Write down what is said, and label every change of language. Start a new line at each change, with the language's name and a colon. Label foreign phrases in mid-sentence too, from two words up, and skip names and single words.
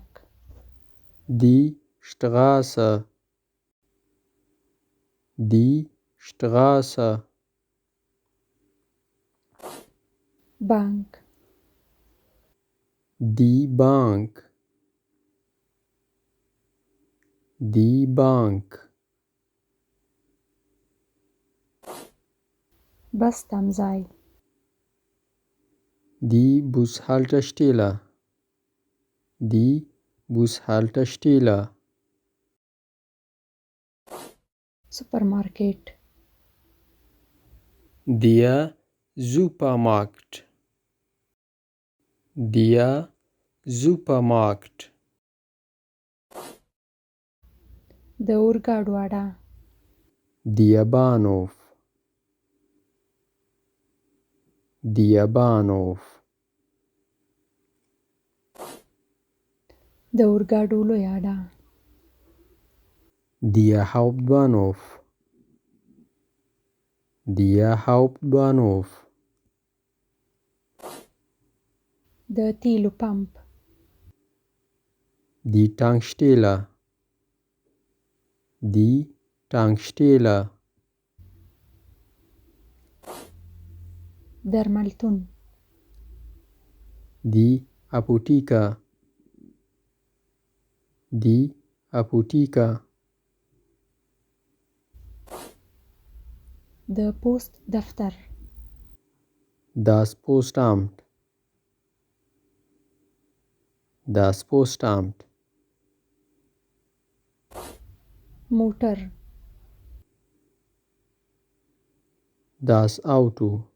German: Die Straße. Die Straße.
Pashto: بانک.
German: Die Bank. Die Bank.
Pashto: بس تمځای.
German: Die Bushaltestelle. Die Bushaltestelle.
Pashto: سوپرمارکیټ.
German: Der Supermarkt. Der Supermarkt.
Pashto: د اورګاډو اډه.
German: Der Bahnhof. Der Bahnhof.
Pashto: د اورګاډو لوی اډه.
German: Der Hauptbahnhof. Der Hauptbahnhof.
Pashto: د تیلو پمپ.
German: Die Tankstelle. Die Tankstelle.
Pashto: درملتون.
German: Die Apotheke. Die Apotheke.
Pashto: د پوسټ دفتر.
German: Das Postamt. Das Postamt.
Pashto: موټر.
German: Das Auto.